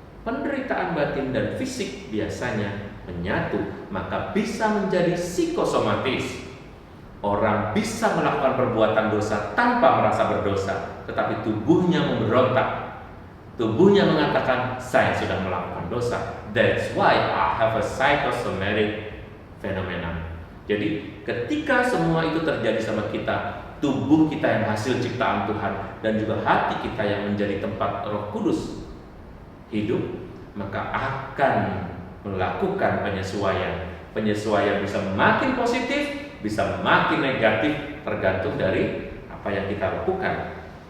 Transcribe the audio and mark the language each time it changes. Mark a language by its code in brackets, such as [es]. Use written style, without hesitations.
[id] Penderitaan batin dan fisik biasanya menyatu, maka bisa menjadi psikosomatis. Orang bisa melakukan perbuatan dosa tanpa merasa berdosa, tetapi tubuhnya memberontak. Tubuhnya mengatakan, saya sudah melakukan dosa. [en] That's why I have a psychosomatic phenomenon. [id] Jadi ketika semua itu terjadi sama kita, tubuh kita yang hasil ciptaan Tuhan dan juga hati kita yang menjadi tempat Roh Kudus hidup, maka akan melakukan penyesuaian. Penyesuaian bisa makin positif, bisa makin negatif, tergantung dari apa yang kita lakukan.